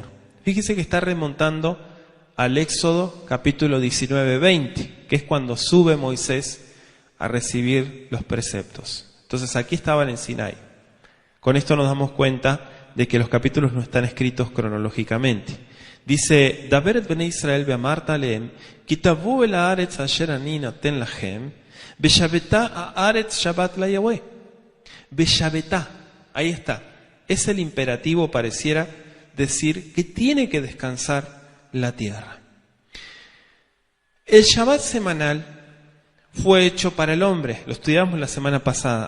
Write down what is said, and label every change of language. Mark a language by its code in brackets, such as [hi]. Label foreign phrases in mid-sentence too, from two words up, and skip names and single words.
[es] Fíjese que está remontando al Éxodo capítulo 19-20, que es cuando sube Moisés a recibir los preceptos. Entonces aquí estaban en Sinai. Con esto nos damos cuenta de que los capítulos no están escritos cronológicamente. Dice, [he] דבר את בני ישראל ואמרת אלהם, כי תבאו אל הארץ אשר אני נותן לכם, ושבתה הארץ שבת ל Yahweh. [es] Beshabetá, ahí está. Es el imperativo, pareciera decir que tiene que descansar la tierra. El Shabbat semanal fue hecho para el hombre, lo estudiamos la semana pasada.